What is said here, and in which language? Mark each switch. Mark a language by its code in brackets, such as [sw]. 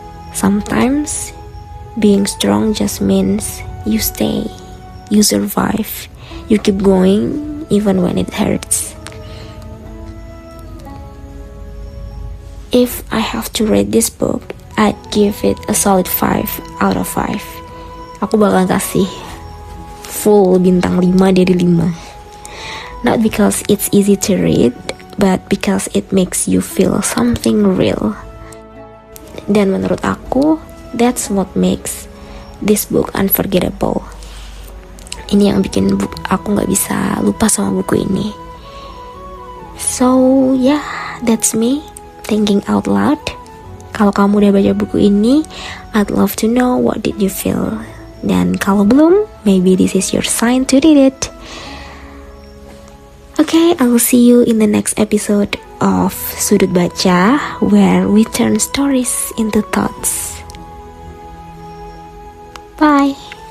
[en] Sometimes, being strong just means you stay. You survive. You keep going even when it hurts. If I have to rate this book, I'd give it a solid 5 out of 5. [id] Aku bakal kasih full bintang 5 dari 5. [en] Not because it's easy to read, but because it makes you feel something real. [id] Dan menurut aku, [en] that's what makes this book unforgettable. [id] Ini yang bikin aku gak bisa lupa sama buku ini. [en] So yeah, that's me thinking out loud. [id] Kalau kamu udah baca buku ini, [en] I'd love to know what did you feel. [id] Dan kalau belum, [en] maybe this is your sign to read it. Okay, I will see you in the next episode of Sudut Baca, where we turn stories into thoughts. Bye.